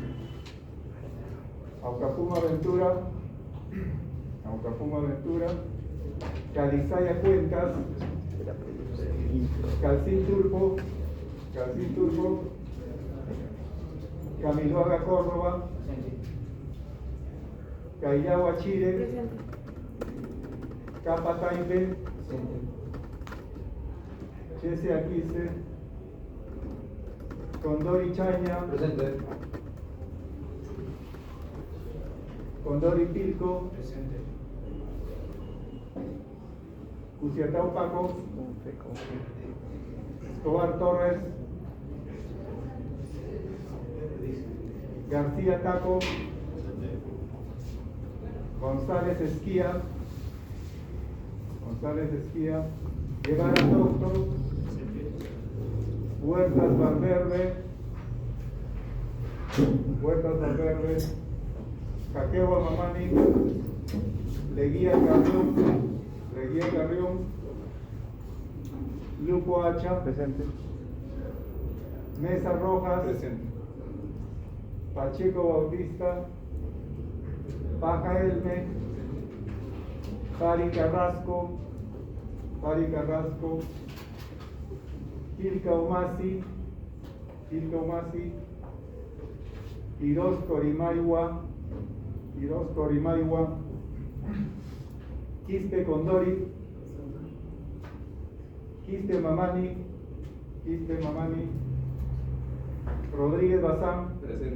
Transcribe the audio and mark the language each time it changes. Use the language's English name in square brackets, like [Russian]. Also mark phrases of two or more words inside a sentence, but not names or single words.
[Spanish] Aucapuma Ventura, Calizaya Cuencas, Calcín Turbo, Camiloaga Córdoba, Callao Chile, Capa Taime, Chese Aquise, Condori Chaña, presente. Condori Pilco, presente. Cusiatao Paco, Escobar Torres, García Taco, González Esquía, Guevara Doctor, Huertas Valverde, Jaquewa Mamani, Leguía Carrión, Lupo Hacha, presente. Mesa Rojas, presente. Pacheco Bautista, Paja Elme, Pari Carrasco, Ilka Umasi, Iros Corimaiwa, Quispe Condori, Quispe Mamani, Rodríguez Bazán, presente.